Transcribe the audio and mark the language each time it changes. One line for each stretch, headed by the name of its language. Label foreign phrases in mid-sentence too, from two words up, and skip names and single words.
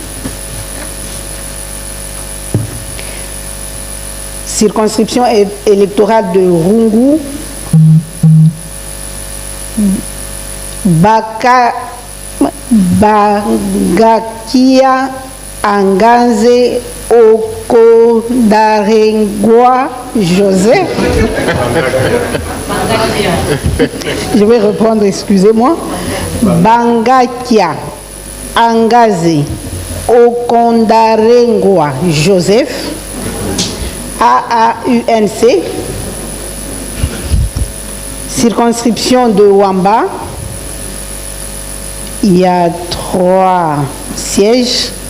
French: Circonscription électorale de Rungu, Bagakia Anganze Okodarengwa Joseph. Je vais reprendre, excusez-moi. Bangakia Angaze Okondarengwa Joseph, AAUNC. Circonscription de Wamba, il y a 3 sièges.